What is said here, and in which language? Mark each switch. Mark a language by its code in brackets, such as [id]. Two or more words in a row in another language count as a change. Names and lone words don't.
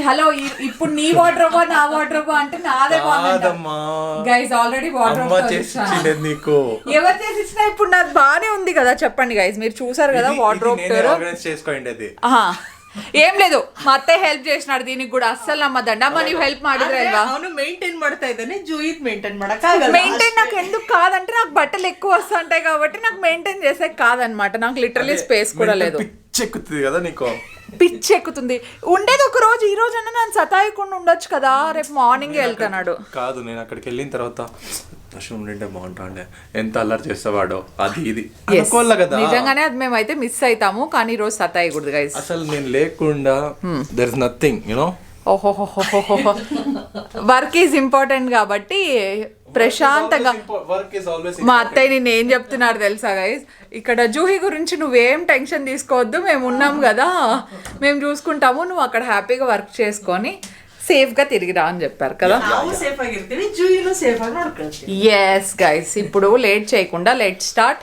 [te] హలో, ఇప్పుడు నీ వార్డ్రోబా నా వార్డ్రోబా అంటే నాదే గైస్. [en] already wardrobe [te] నీకు ఎవరు చేసి ఇచ్చినా ఇప్పుడు నాది బానే ఉంది కదా. చెప్పండి గైస్, మీరు చూసారు కదా వార్డ్రోబ్ చేసుకోండి. అది ఏం లేదు, మా అత్తయ్య హెల్ప్ చేసినాడు దీనికి కూడా. అస్సలు నమ్మదండి. అమ్మ నీవు హెల్ప్ [kn] ಮಾಡಿದ್ರೆ ಅಲ್ವಾ? ಅವನು ಮೇಂಟೈನ್ ಮಾಡ್ತಾ ಇದ್ದಾನೆ, ಜೂಯಿತ್ ಮೇಂಟೈನ್ ಮಾಡಕ್ಕಾಗಲ್ಲ. [te] మెయింటైన్ నాకు ఎందుకు కాదంటే నాకు బట్టలు ఎక్కువ వస్తుంటాయి కాబట్టి నాకు మెయింటైన్ చేసే కాదనమాట. నాకు లిటరలీ స్పేస్ కూడా లేదు. పిచ్చెక్కుతుంది కదా నీకు. పిచ్చి ఎక్కుతుంది. ఉండేది ఒక రోజు, ఈ రోజు అన్న నన్ను సతాయకుండా ఉండొచ్చు కదా. రేపు మార్నింగ్ వెళ్తున్నాడు. కాదు, నేను అక్కడికి వెళ్ళిన తర్వాత దర్శనం ఉండే బాగుంటాండే, ఎంత అల్లరి చేసేవాడో అది ఇది అనుకోవాలి కదా. నిజంగానే అది మేమైతే మిస్ అవుతాము, కానీ ఈ రోజు సతాయకూడదు గైస్. అసలు నేను లేకుండా [en] there is nothing you know. work is important [te] కాబట్టి ప్రశాంతంగా. మా అత్తయ్య నేను ఏం చెప్తున్నారు తెలుసా గైస్, ఇక్కడ జూహి గురించి నువ్వేం టెన్షన్ తీసుకోవద్దు, మేము ఉన్నాం కదా, మేము చూసుకుంటాము, నువ్వు అక్కడ హ్యాపీగా వర్క్ చేసుకొని సేఫ్ గా తిరిగిరా అని చెప్పారు కదా. [en] yes guys, [te] ఇప్పుడు లేట్ చేయకుండా [en] let start